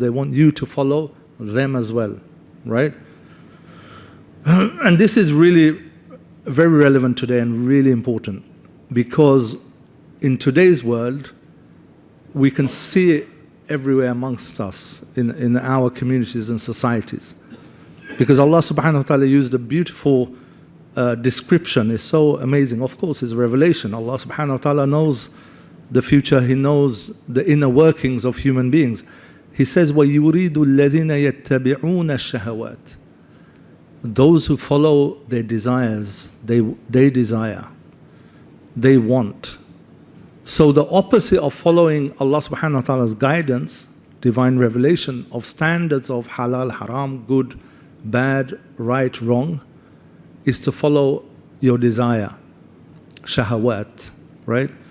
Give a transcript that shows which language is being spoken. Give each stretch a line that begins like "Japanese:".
English: They want you to follow them as well, right? And this is really very relevant today and really important, because in today's world, we can see it everywhere amongst us, in our communities and societies. Because Allah subhanahu wa ta'ala used a beautiful description. It's so amazing. Of course, it's revelation. Allah subhanahu wa ta'ala knows the future. He knows the inner workings of human beings. He says,
Arabic: وَيُرِيدُ الَّذِينَ يَتَّبِعُونَ الشَّهَوَاتِ.
English: Those who follow their desires, they desire, they want. So the opposite of following Allah subhanahu wa ta'ala's guidance, divine revelation of standards of halal, haram, good, bad, right, wrong, is to follow your desire, shahawat, right?